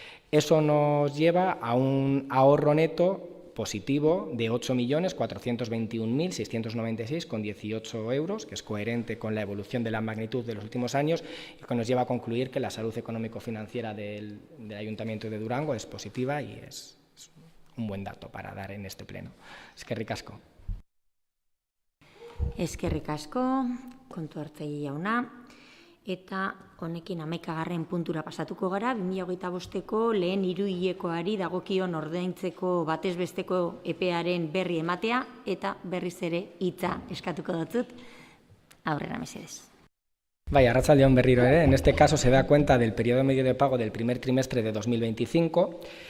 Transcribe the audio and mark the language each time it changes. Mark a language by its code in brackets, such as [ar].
[es] Eso nos lleva a un ahorro neto positivo de 8.421.696,18 euros, que es coherente con la evolución de la magnitud de los últimos años y que nos lleva a concluir que la salud económico-financiera del Ayuntamiento de Durango es positiva y es un buen dato para dar en este pleno. [eu] Eskerrik asko. Eskerrik asko, kontu hartzaile jauna. Eta honekin 11. puntura pasatuko gara, 2025ko lehen hiruhilekoari dagokion ordaintzeko batez besteko epearen berri ematea eta berriz ere hitza eskatuko dut. Aurrera mesedez. [es] Vaya, [eu] arratsaldeon berriro ere. [es] En este caso se da cuenta del periodo medio de pago del primer trimestre de 2025.